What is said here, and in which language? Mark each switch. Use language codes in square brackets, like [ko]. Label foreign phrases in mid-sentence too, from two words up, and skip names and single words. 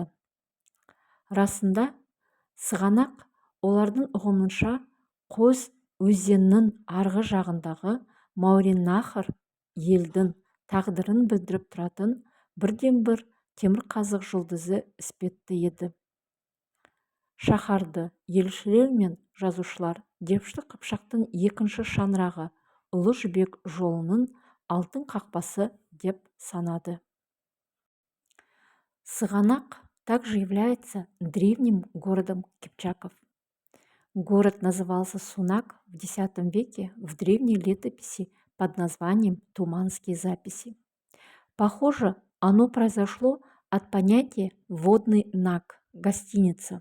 [kk] Расында, Сығанақ олардың ұғымынша Қос өзенінің арғы жағындағы Мауреннахр елдің тағдырын білдіріп тұратын бірден-бір темірқазық жұлдызы іспетті еді. Шаһарды елшілер мен жазушылар Дәшті Қыпшақтың екінші шаңырағы Ұлы Жібек жолының алтын қақпасы деп санады. [ru] Сығанақ также является древним городом кипчаков. Город назывался Сунак в X веке в древней летописи под названием «Туманские записи». Похоже, оно произошло от понятия «водный наг» – гостиница.